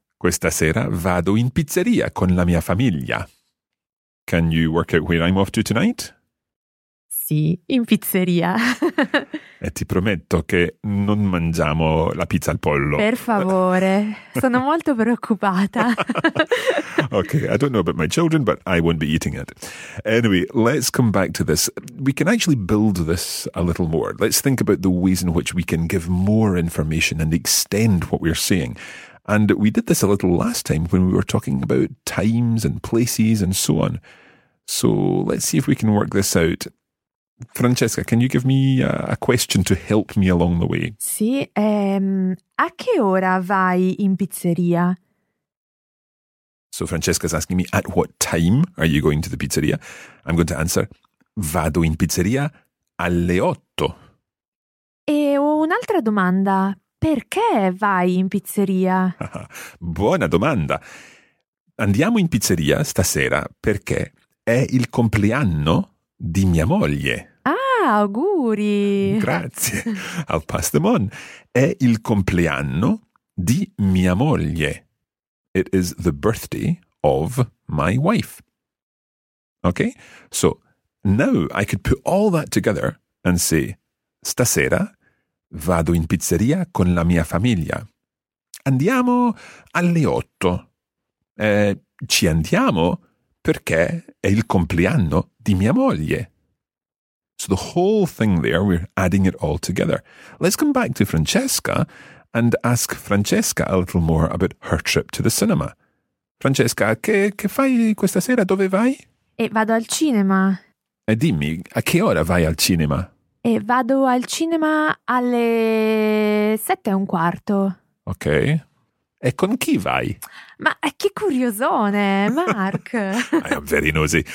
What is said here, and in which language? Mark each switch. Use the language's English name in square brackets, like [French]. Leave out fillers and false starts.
[Italian] Questa sera vado in pizzeria con la mia famiglia. [English] Can you work out where I'm off to tonight? [Italian] Sì, in pizzeria. E ti prometto che non mangiamo la pizza al pollo. Per favore, sono molto preoccupata. [English] Okay, I don't know about my children, but I won't be eating it. Anyway, let's come back to this. We can actually build this a little more. Let's think about the ways in which we can give more information and extend what we're saying. And we did this a little last time when we were talking about times and places and so on. So let's see if we can work this out. Francesca, can you give me a question to help me along the way? [Italian] Sì, a che ora vai in pizzeria? [English] So Francesca's asking me, at what time are you going to the pizzeria? I'm going to answer, [Italian] vado in pizzeria alle 8. E ho un'altra domanda, perché vai in pizzeria? Buona domanda. Andiamo in pizzeria stasera perché è il compleanno di mia moglie. Auguri! Grazie, [English] I'll pass them on. [Italian] È il compleanno di mia moglie. [English] It is the birthday of my wife. Okay, so now I could put all that together and say, [Italian] stasera vado in pizzeria con la mia famiglia. Andiamo alle 8. Ci andiamo perché è il compleanno di mia moglie. [English] So the whole thing there, we're adding it all together. Let's come back to Francesca and ask Francesca a little more about her trip to the cinema. [Italian] Francesca, che fai questa sera? Dove vai? E vado al cinema. E dimmi, a che ora vai al cinema? E vado al cinema alle 7:15. Ok. E con chi vai? Ma che curiosone, Mark! [English] I am very nosy.